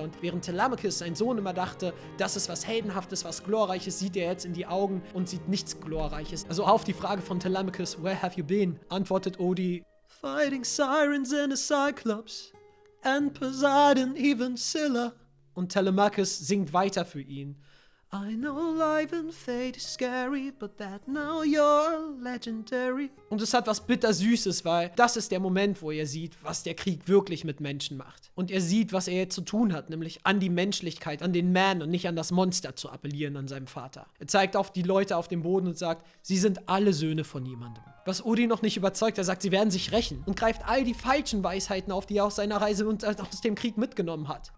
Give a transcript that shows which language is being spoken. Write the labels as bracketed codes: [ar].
[de] Und während Telemachus, sein Sohn, immer dachte, das ist was Heldenhaftes, was Glorreiches, sieht er jetzt in die Augen und sieht nichts Glorreiches. Also auf die Frage von Telemachus, [en] where have you been? [de] Antwortet Odie, [en] fighting sirens and a cyclops and Poseidon, even Scylla. [de] Und Telemachus singt weiter für ihn. [en] I know life and fate is scary, but that now you're legendary. [de] Und es hat was Bittersüßes, weil das ist der Moment, wo er sieht, was der Krieg wirklich mit Menschen macht. Und er sieht, was er jetzt zu tun hat, nämlich an die Menschlichkeit, an den Man und nicht an das Monster zu appellieren, an seinem Vater. Er zeigt auf die Leute auf dem Boden und sagt, sie sind alle Söhne von jemandem. Was Odie noch nicht überzeugt, er sagt, sie werden sich rächen und greift all die falschen Weisheiten auf, die er aus seiner Reise und aus dem Krieg mitgenommen hat.